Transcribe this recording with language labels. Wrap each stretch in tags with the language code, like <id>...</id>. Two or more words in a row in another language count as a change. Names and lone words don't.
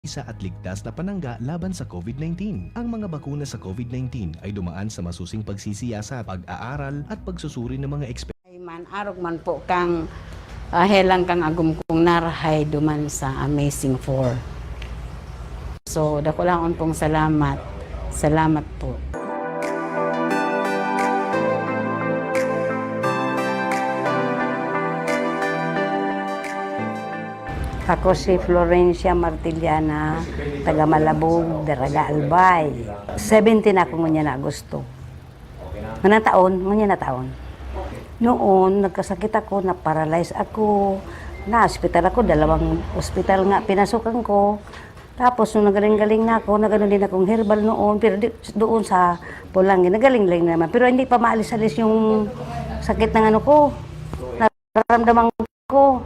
<tl>isa at ligtas na panangga laban sa COVID-19. Ang mga bakuna sa COVID-19 ay dumaan sa masusing pagsisiyasat, pag-aaral at pagsusuri ng mga eksperto.</tl> <bik>Man arog man po kang helang kang agum kong narahay duman sa Amazing 4. So dako lang pong salamat.</bik> <tl>Salamat po. Ako si Florencia Martiliana, taga Malabog, Daraga Albay.</tl> <bik>17 ako ngunya na Agosto. Manang taon, ngunya na taon.</bik> <tl>Noon, nagkasakit ako, na-paralyze ako, na-hospital ako, 2 ospital nga pinasukan ko. Tapos, nung nagaling-galing na ako, nagano din akong herbal noon, pero doon sa Pulangin, nagaling-galing naman. Pero hindi pa maalis-alis yung sakit ng ano ko, nararamdaman ko.</tl>